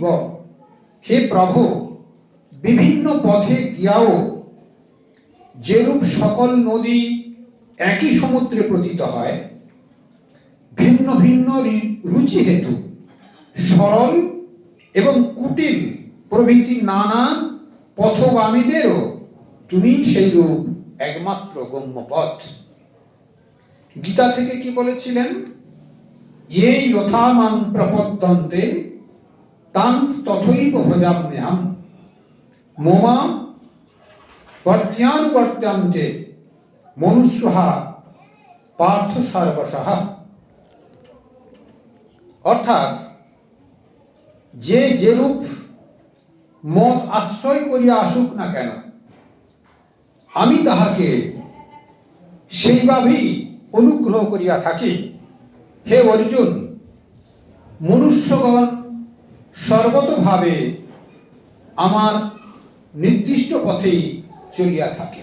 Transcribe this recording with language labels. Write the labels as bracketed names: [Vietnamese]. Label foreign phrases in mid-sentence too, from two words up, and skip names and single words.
[Bangla] হে প্রভু, বিভিন্ন পথে গিয়াও যেরূপ সকল নদী একই সমুদ্রে পতিত হয়, ভিন্ন ভিন্ন রুচি হেতু সরল এবং কুটিল প্রভৃতি নানা পথগামীদেরও তুমি সেই রূপ একমাত্র গম্য পথ। গীতা থেকে কি বলেছিলেন, [Sanskrit] ये यथा मां प्रपद्यन्ते तां तथैव भजाम्यहम् मम वर्त्यानुवर्त्यन्ते मनुष्यः पार्थ सर्वशः। [Bangla] অর্থাৎ যে যেরূপ মত আশ্রয় করিয়া আসুক না কেন, আমি তাহাকে সেইভাবেই অনুগ্রহ করিয়া থাকি। হে অর্জুন, মনুষ্যগণ সর্বতভাবে আমার নির্দিষ্ট পথেই চলিয়া থাকে।